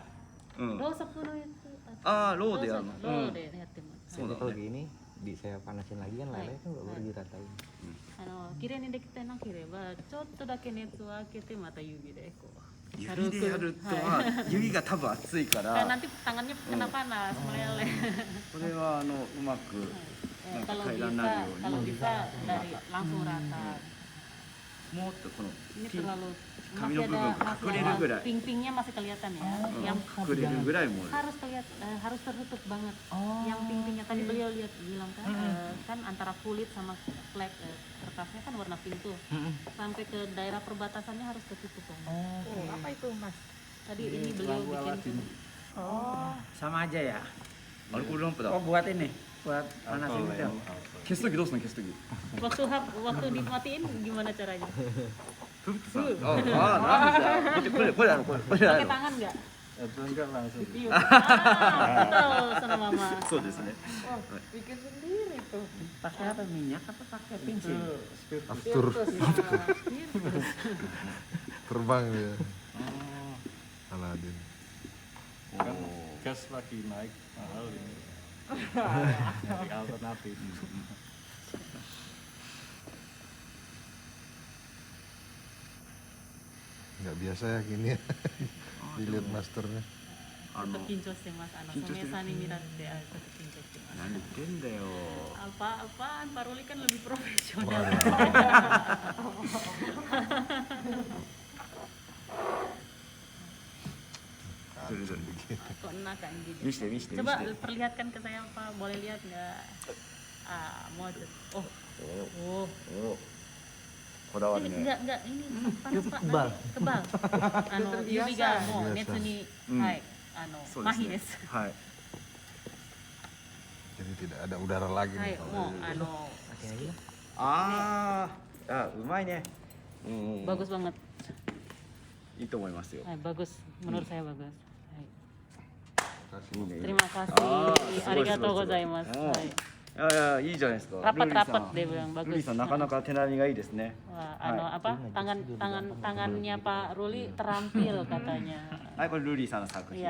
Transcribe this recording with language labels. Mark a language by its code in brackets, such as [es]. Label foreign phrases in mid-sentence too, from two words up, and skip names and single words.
[ja] うん。ろうそくのやつ。あーろうでやるのろうでやってます。そうだ [id] Kalau [ja] ね。 [id] gini saya panasin lagi kan lele kan baru diratain. [ja] 綺麗にできてなければちょっとだけ熱を開けてまた指でこう。指でやるとは指が多分熱いか [id] Karena [ja] ら、 [id] nanti tangannya kena panas meleleh. [ja] これはうまく [id] Kalau [ja] 平らに [id] bisa, [ja] なるよう [id] kalau [ja] に [id] bisa dari langsung rata. [ja] もっとこの [id] Ini [ja] ピン [id] terlalu [ja] kami [id] masih [ja] no [id] ada [ja] bubu, [id] masih [ja] kakureru [id] ada [ja] gurai. [id] ping-pingnya masih kelihatan ya. Yang [ja] 隠れるぐらいもう [id] harus harus tertutup banget. Yang ping-pingnya tadi beliau bilang kan kan antara kulit sama flek kertasnya kan warna pink tuh. Sampai ke daerah perbatasannya harus tertutup banget. Apa itu Mas? Tadi ini beliau bikin Sama aja ya. [ja] アルコールランプだ。 [id] Oh buat ini, buat panasin itu. [ja] 消すときどうすんの消すとき。 [id] waktu dimatiin gimana caranya? [ja] ああ、なんでこれこれだろこれこれだ [id] Pakai [ja] ろ。 [id] tangan nggak? Itu enggak langsung. Tiup. Betul sama mama. [ja] そうですね。 [id] Bikin sendiri tuh. Pakai apa minyak apa pakai Itu pinsin? spiritus. Aftur terbang dia. Aladin. Kan gas lagi naik mahal ini. Dari alternatif. Nggak biasa ya gini ya. Dilihat masternya. [ja] ちょっと緊張してます。ソメさんに見られて、ちょっと緊張してます。何言ってんだよ。 [id] Apaan? Pak Ruli kan lebih profesional. Kok enak kan gitu. [ja] 見して見して [id] Coba [ja] 見して。 [id] perlihatkan ke saya Pak, boleh lihat nggak? Mau oh, oh. [ja] おこだわる [id] Ini [ja] ね。 [id] enggak ini panas Pak, Kebal. nanti kebal. [ja] 指がも熱に、はい, そうです mahi ね desu. はい。 [id] Jadi tidak ada udara lagi [ja] Hai, [id] nih. [ja] mo [id] Pakai aja. [ja] ああ、うまいね。うん。 [id] bagus banget. [ja] いいと思いますよ。 [id] Hai, bagus. Menurut saya bagus. Hai. [ja] いいね。いいね [id] Terima kasih. [ja] あーすごいありがとうございます. うん Hai. いやいやいいじゃないですか。 [id] Rapat [ja] ルリさん [id] rapat dia bilang [ja] ルリ [id] bagus. [ja] さんなかなか手並みがいいですね。 [id] Wah, [ja] Hai. [id] apa tangannya Pak Ruli terampil katanya. [ja] はい、これルリさんの作品。